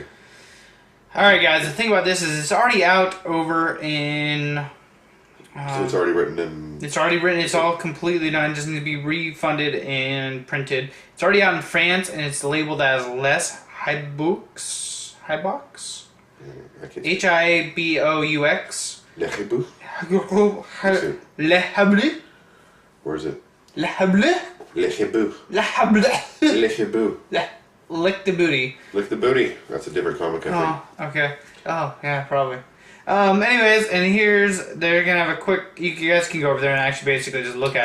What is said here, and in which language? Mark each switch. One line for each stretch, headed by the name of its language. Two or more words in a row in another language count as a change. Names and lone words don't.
English: Alright guys, the thing about this is it's already out over in... So it's already written in. It's already written, it's all completely done, it just needs to be refunded and printed. It's already out in France, and it's labeled as Les Hiboux. Hiboux? I can't. Hiboux. Le Hibou? Le Hablé? Where is it? Le Hablé? Le Hibou. Le Hablé? Le Hibou. Lick the booty. Lick the booty. That's a different comic, I think. Oh, okay. Oh, yeah, probably. Anyways, and they're gonna have a quick, you guys can go over there and actually basically just look at